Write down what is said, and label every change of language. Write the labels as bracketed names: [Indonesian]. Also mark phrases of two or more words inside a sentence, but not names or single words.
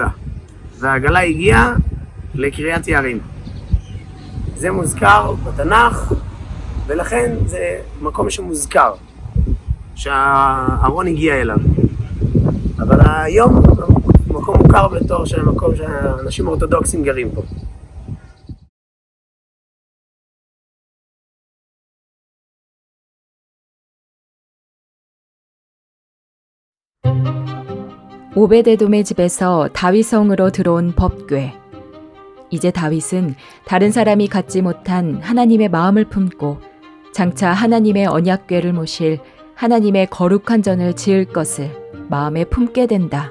[Hebrew] והעגלה הגיעה לקריית יערים. זה מוזכר בתנ"ך, ולכן זה מקום שמוזכר, שהארון הגיע אליו. אבל היום מקום מוכר בתור של מקום שאנשים אורתודוקסים גרים פה. [Korean] 오베데돔의 집에서 다윗성으로 들어온 법궤. 이제 다윗은 다른 사람이 갖지 못한 하나님의 마음을 품고 장차 하나님의 언약궤를 모실 하나님의 거룩한 전을 지을 것을 마음에 품게 된다.